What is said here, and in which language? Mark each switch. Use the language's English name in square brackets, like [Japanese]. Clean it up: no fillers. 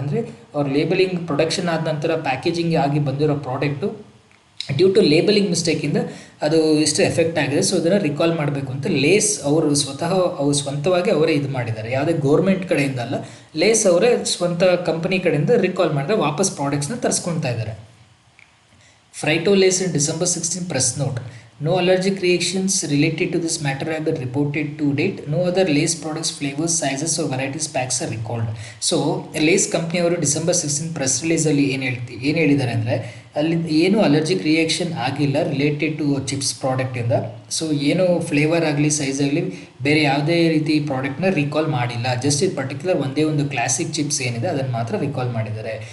[Kannada] ಅಂದರೆ ಅವ್ರ labelling production ಆದ ನಂತರ ಪ್ಯಾಕೇಜಿಂಗ್ ಆಗಿ ಬಂದಿರೋ ಪ್ರಾಡಕ್ಟು ಡ್ಯೂ ಟು ಲೇಬಲಿಂಗ್ ಮಿಸ್ಟೇಕಿಂದ ಅದು ಎಷ್ಟು ಎಫೆಕ್ಟ್ ಆಗಿದೆ. ಸೊ ಅದನ್ನು ರಿಕಾಲ್ ಮಾಡಬೇಕು ಅಂತ ಲೇಸ್ ಅವರು ಸ್ವಂತವಾಗಿ ಅವರೇ ಇದು ಮಾಡಿದ್ದಾರೆ. ಯಾವುದೇ ಗೌರ್ಮೆಂಟ್ ಕಡೆಯಿಂದ ಅಲ್ಲ, ಲೇಸ್ ಅವರೇ ಸ್ವಂತ ಕಂಪನಿ ಕಡೆಯಿಂದ ರಿಕಾಲ್ ಮಾಡಿದ್ರೆ ವಾಪಸ್ ಪ್ರಾಡಕ್ಟ್ಸ್ನ ತರಿಸ್ಕೊಳ್ತಾ ಇದ್ದಾರೆ. [English] Frito Lay's in December 16 press note. No allergic reactions related to this matter have been reported to date. No other Lay's products, flavors, sizes or varieties packs are recalled. [Kannada] So lace ಕಂಪ್ನಿಯವರು December 16 press ರಿಲೀಸಲ್ಲಿ ಏನು ಹೇಳಿದ್ದಾರೆ ಅಂದರೆ, ಅಲ್ಲಿ ಏನೂ allergic reaction ಆಗಿಲ್ಲ related to chips ಪ್ರಾಡಕ್ಟಿಂದ. So ಏನು flavour ಆಗಲಿ, size ಆಗಲಿ, ಬೇರೆ ಯಾವುದೇ ರೀತಿ ಪ್ರಾಡಕ್ಟ್ನ ರಿಕಾಲ್ ಮಾಡಿಲ್ಲ. ಜಸ್ಟ್ ಇದು ಪರ್ಟಿಕ್ಯುಲರ್ ಒಂದೇ ಒಂದು ಕ್ಲಾಸಿಕ್ ಚಿಪ್ಸ್ ಏನಿದೆ ಅದನ್ನು ಮಾತ್ರ ರಿಕಾಲ್ ಮಾಡಿದ್ದಾರೆ.